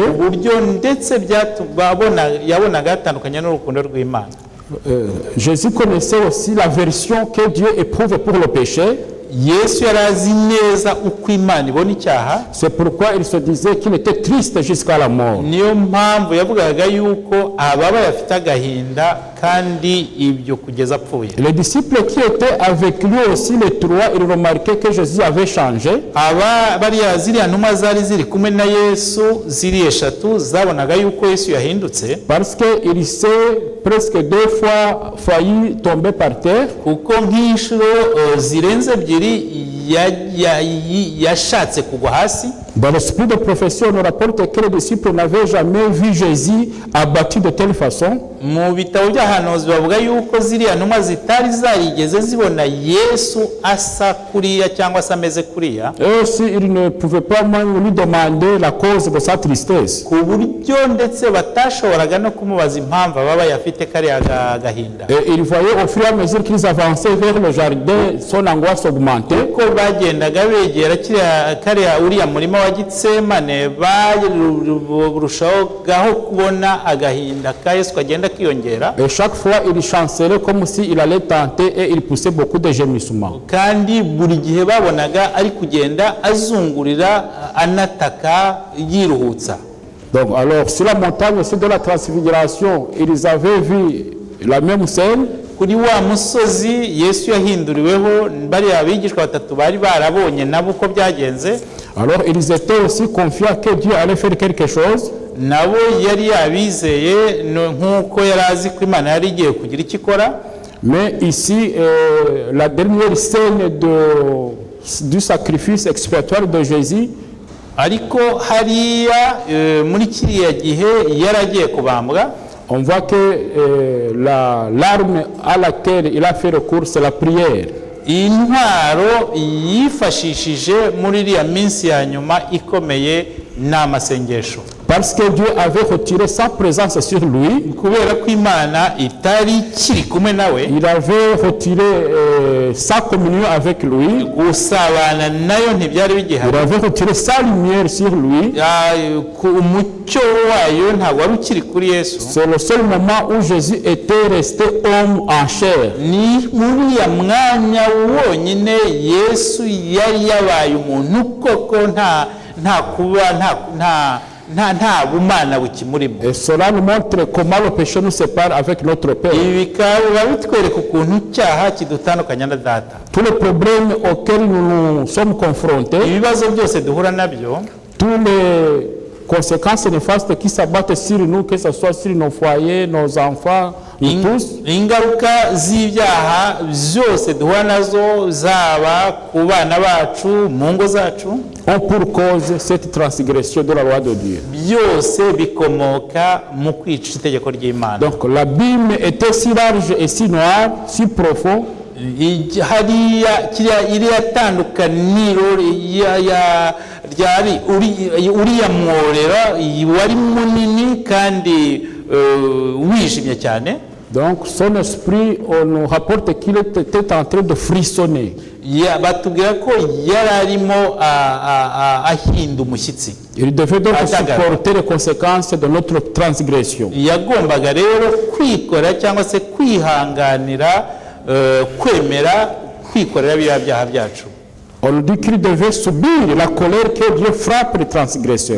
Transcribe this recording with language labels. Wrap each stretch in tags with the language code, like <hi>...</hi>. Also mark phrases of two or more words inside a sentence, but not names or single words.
<rw>uburyo ndetse yabonaga atandukanye n'urukundo rw'Imana.</rw> <fr>Jésus connaissait aussi la version que Dieu éprouve pour le péché.</fr> <rw>Yesu yari azi neza uko Imana ibona icyaha.</rw> <fr>C'est pourquoi il se disait qu'il était triste jusqu'à la mort.</fr> <rw>niyo mpamvu yavugaga yuko ababaye afite agahinda kandi ibyo kugeza apfuye.</rw> <fr>Les disciples qui étaient avec lui aussi, les trois, ils remarquaient que Jésus avait changé.</fr> <rw>bariya ziriya ntumwa zari ziri kumwe na Yesu ziri eshatu zabonaga yuko Yesu yahindutse.</rw> <fr>Parce qu'il s'est presque 2 fois failli tomber par terre.</fr> <rw>kuko nk'inshuro zirenze ebyiri yashatse kugwa hasi.</rw> <fr>Dans l'esprit de prophétie, on nous rapporte que les disciples n'avaient jamais vu Jésus abattu de telle façon.</fr> <rw>mu bitabo by'ahanuzi bavuga yuko ziriya ntumwa zitari zarigeze zibona Yesu asa kuriya cyangwa se ameze kuriya.</rw> <fr>Et aussi, ils ne pouvaient pas même lui demander la cause de sa tristesse.</fr> <rw>ku buryo ndetse batashoboraga no kumubaza impamvu ababaye afite kariya gahinda.</rw> <fr>Et ils voyaient au fur et à mesure qu'ils avançaient vers le jardin, son angoisse augmentait.</fr> <rw>uko bagendaga begera kariya uriya murima wa Gitsemane barushaho kubona agahinda ka Yesu kagenda kiyongera.</rw> <fr>Et chaque fois, il chancelait comme s'il allait tenter et il poussait beaucoup de gémissements.</fr> <rw>kandi buri gihe babonaga ari kugenda azungurira anataka yiruhutsa.</rw> <fr>Donc, alors, sur la montagne aussi de la transfiguration, ils avaient vu la même scène.</fr> <rw>kuri wa musozi Yesu yahinduriweho bariya abigishwa batatu bari barabonye nabo uko byagenze.</rw> <fr>Alors, ils étaient aussi confiants que Dieu allait faire quelque chose.</fr> <rw>nabo yari yabizeye nk'uko yari azi ko Imana yari igiye kugira icyo ikora.</rw> <fr>Mais ici, la dernière scène du sacrifice expiatoire de Jésus,</fr> <rw>ariko hariya muri kiriya gihe yari agiye kubambwa.</rw> <fr>on voit que l'arme à laquelle il a fait recours, c'est la prière.</fr> <rw>intwaro yifashishije muri iriya minsi ya nyuma ikomeye ni amasengesho.</rw> <fr>Parce que Dieu avait retiré sa présence sur lui.</fr> <rw>kubera ko Imana itari kiri kumwe nawe,</rw> <fr>Il avait retiré sa communion avec lui.</fr> <rw>gusabana nayo ntibyari</rw> <fr>Il</fr> <rw>bigihari.</rw> <fr>avait retiré sa lumière sur lui.</fr> <rw>Umucyo wayo ntabwo wari ukiri kuri Yesu.</rw> <fr>C'est le seul moment où Jésus était resté homme en chair.</fr> <rw>Ni muri ya mwanya wonyine Yesu yari yabaye umuntu koko nta kuba nta bumana bukimurimo.</rw> <fr>Et cela nous montre comment le péché nous sépare avec notre Père.</fr> <rw>Ibi bikaba bitwereka ukuntu icyaha kidutandukanya na Data.</rw> <fr>Tous les problèmes auxquels nous sommes confrontés,</fr> <rw>Ibibazo byose duhura nabyo,</rw> <fr>tous les conséquences néfastes qui s'abattent sur nous, que ce soit sur nos foyers, nos enfants, nous tous,</fr> <rw>ingaruka z'ibyaha byose duhura nazo, zaba ku bana bacu, mu ngo zacu,</rw> <fr>ont pour cause cette transgression de la loi de Dieu.</fr> <rw>byose bikomoka mu kwica itegeko ry'Imana.</rw> <fr>Donc l'abîme était si large et si noir, si profond,</fr> <rw>hariya iriya tandukaniro ryari uriya mworera wari munini kandi wijimye cyane.</rw> <fr>donc son esprit, on nous rapporte qu'il était en train de frissonner.</fr> <rw>Batubwira ko yari arimo ahinda umushyitsi.</rw> <fr>Il devait donc supporter les conséquences de notre transgression.</fr> <rw>Yagombaga rero kwikora cyangwa se kwihanganira kwemera kwikorera biriya byaha byacu.</rw> <fr>On nous dit qu'il devait subir la colère que Dieu frappe les transgresseurs.</fr>